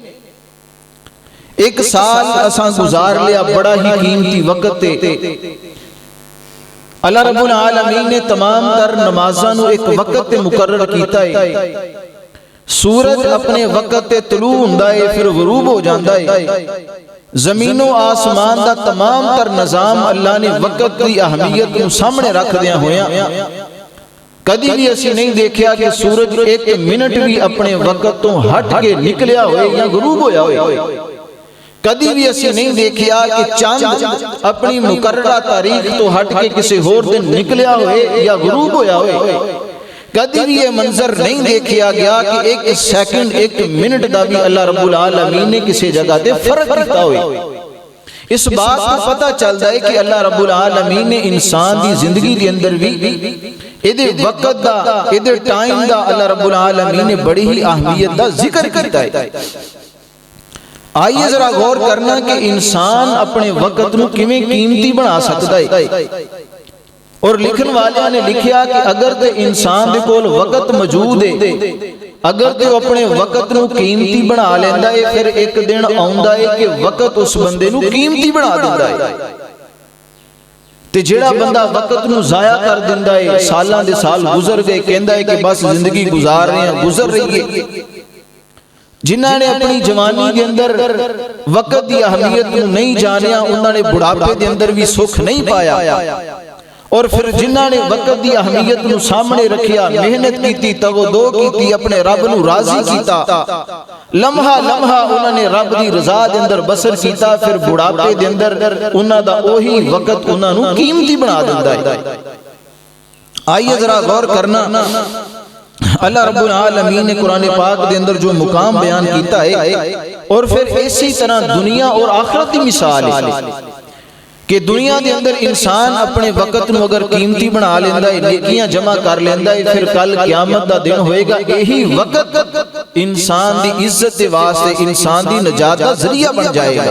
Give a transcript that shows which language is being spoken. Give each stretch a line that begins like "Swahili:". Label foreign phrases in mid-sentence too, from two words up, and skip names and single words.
Punjabi: ایک سال اساں گزار لیا بڑا ہی قیمتی وقت تے اللہ رب العالمین نے تمام تر نمازاں نو ایک وقت تے مقرر کیتا ہے۔ سورج اپنے وقت تے طلوع ہوندا ہے پھر غروب ہو جاندا ہے۔ زمین و آسمان دا تمام تر نظام اللہ نے وقت کی اہمیت کو سامنے رکھ دیا ہویا۔ کدی بھی اسی نہیں دیکھیا کہ سورج ایک منٹ بھی اپنے وقت تو ہٹ کے نکلیا ہوئے یا غروب ہویا ہوئے۔ کدی بھی اسی نہیں دیکھیا کہ چاند اپنی مقررہ تاریخ تو ہٹ کے کسی اور دن نکلیا ہوئے یا غروب ہویا ہوئے۔ کدی بھی یہ منظر نہیں دیکھیا گیا کہ ایک سیکنڈ ایک منٹ دا بھی اللہ رب العالمین نے کسی جگہ دے فرق کیتا ہوئے۔ اس بات کو پتہ چلتا ہے کہ اللہ رب العالمین نے انسان دی زندگی دے اندر بھی ایدے وقت دا ایدے ٹائم دا اللہ رب العالمین نے بڑی ہی اہمیت دا ذکر کیتا ہے۔ آئیے ذرا غور کرنا کہ انسان اپنے وقت نو کیویں قیمتی بنا سکتا ہے۔ اور لکھن والے نے لکھیا کہ اگر تے انسان دے کول وقت موجود ہے، اگر تے اپنے وقت نو قیمتی بنا لیندا ہے پھر ایک دن آوندا ہے کہ وقت اس بندے نو قیمتی بنا دیندا ہے۔ تے جیڑا بندہ وقت نو ضائع کر دیندا ہے، سالاں دے سال گزر گئے، کہندا ہے کہ بس زندگی گزار رہے ہیں، گزر رہی ہے۔ جنہاں نے اپنی جوانی دے اندر وقت دی اہمیت نو نہیں جانیا، انہاں نے بڑھاپے دے اندر بھی سکھ نہیں پایا۔ اور پھر جنہاں نے وقت دی اہمیت نو سامنے رکھیا، محنت کیتی، تغدو کیتی، اپنے رب نو راضی کیتا، لمحہ لمحہ انہاں نے رب دی رضا دے اندر بسر کیتا، پھر بڑھاپے دے اندر انہاں دا اوہی وقت انہاں نو قیمتی بنا دیندا ہے۔ آئیے ذرا غور کرنا، اللہ رب العالمین نے قرآن پاک دے اندر جو مقام بیان کیتا ہے اور پھر اسی طرح دنیا اور آخرت کی مثال ہے کہ دنیا دے اندر انسان اپنے وقت نو اگر قیمتی بنا لیندہ ہے، نیکیاں جمع کر لیندہ ہے، پھر کل قیامت دا دن ہوئے گا، یہی وقت انسان دی عزت دے واسطے، انسان دی نجات دا ذریعہ بن جائے گا۔